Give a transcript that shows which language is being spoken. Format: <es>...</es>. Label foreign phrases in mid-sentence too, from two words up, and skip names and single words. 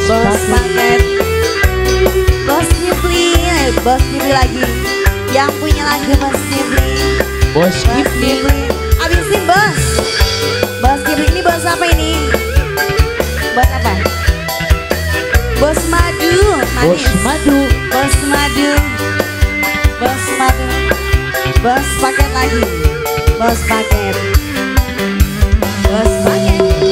<id>bos paket. Bos Kifli, Bos Kifli lagi. Yang punya lagu Bos Kifli. Bos Bos Kifli. Kifli. Abisin bos. Bos Kifli ini bos apa ini? Bos apa? Bos madu, Bos manis. madu. Bos madu. Bos madu. Bos paket lagi. Bos paket. Bos paket.</id>